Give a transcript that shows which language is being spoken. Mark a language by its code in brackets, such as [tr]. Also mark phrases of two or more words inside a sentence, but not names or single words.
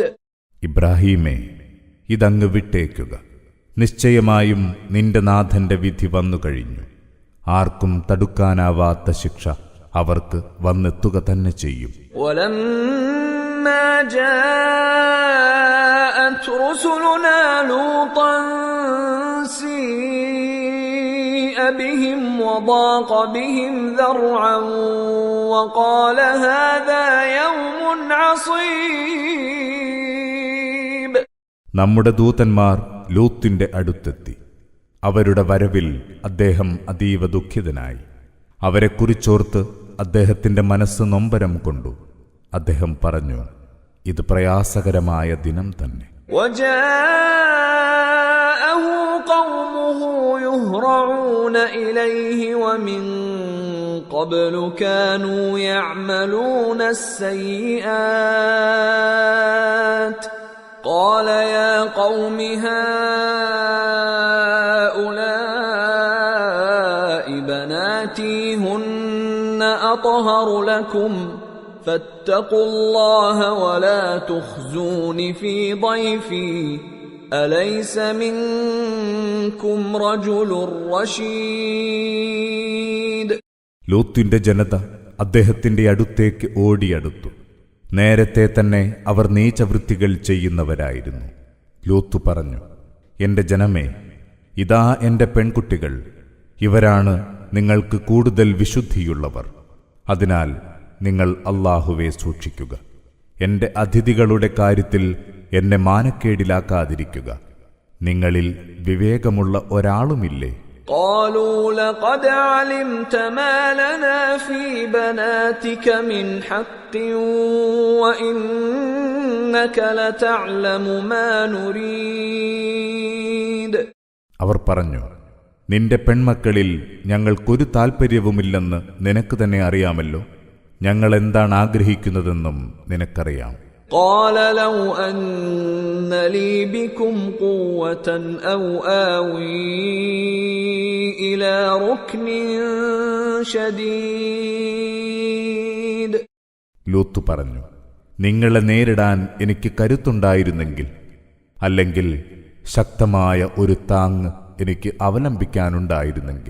[ml] ഇബ്രാഹീമേ, ഇതങ്ങ് വിട്ടേക്കുക. നിശ്ചയമായും നിന്റെ നാഥന്റെ വിധി വന്നുകഴിഞ്ഞു. ആർക്കും തടുക്കാനാവാത്ത ശിക്ഷ അവർക്ക് വന്നെത്തുക തന്നെ ചെയ്യും. [ar] ولما جاءت رسلنا لوطا سيء بهم وضاق بهم ذرعا وقال هذا يوم عصيب. [ml] നമ്മുടെ ദൂതന്മാർ ലൂത്തിന്റെ അടുത്തെത്തി. അവരുടെ വരവിൽ അദ്ദേഹം അതീവ ദുഃഖിതനായി. അവരെക്കുറിച്ചോർത്ത് അദ്ദേഹത്തിന്റെ മനസ്സ് നൊമ്പരം കൊണ്ടു. അദ്ദേഹം പറഞ്ഞു, ഇത് പ്രയാസകരമായ ദിനം തന്നെ. [ar] وجاءه قومه يهرعون إليه ومن قبل كانوا يعملون السيئات قال يا قوم هؤلاء بناتي هن أطهر لكم فاتقوا الله ولا تخزون في ضيفي أليس منكم رجل رشيد. [ml] ലൂത്തിന്റെ ജനത അദ്ദേഹത്തിന്റെ അടുത്തേക്ക് ഓടിയടുത്തു. നേരത്തെ തന്നെ അവർ നീചവൃത്തികൾ ചെയ്യുന്നവരായിരുന്നു. ലൂത്ത് പറഞ്ഞു, എന്റെ ജനമേ, ഇതാ എന്റെ പെൺകുട്ടികൾ, ഇവരാണ് നിങ്ങൾക്ക് കൂടുതൽ വിശുദ്ധിയുള്ളവർ. അതിനാൽ നിങ്ങൾ അല്ലാഹുവെ സൂക്ഷിക്കുക. എന്റെ അതിഥികളുടെ കാര്യത്തിൽ എന്നെ മാനക്കേടിലാക്കാതിരിക്കുക. നിങ്ങളിൽ വിവേകമുള്ള ഒരാളുമില്ലേ? [ar] قالوا لقد علمت ما لنا في بناتك من حق وإنك لتعلم ما نريد. [ml] അവർ പറഞ്ഞു, നിന്റെ പെൺമക്കളിൽ ഞങ്ങൾക്കൊരു താൽപ്പര്യവുമില്ലെന്ന് നിനക്ക് തന്നെ അറിയാമല്ലോ. ഞങ്ങൾ എന്താണ് ആഗ്രഹിക്കുന്നതെന്നും നിനക്കറിയാം. [ar] قال لو أن لي بكم قوة أو آوي إلى ركن شديد. [ml] ലൂത്ത് പറഞ്ഞു, നിങ്ങളെ നേരിടാൻ എനിക്ക് കരുത്തുണ്ടായിരുന്നെങ്കിൽ, അല്ലെങ്കിൽ ശക്തമായ ഒരു താങ്ങ് എനിക്ക് അവലംബിക്കാനുണ്ടായിരുന്നെങ്കിൽ.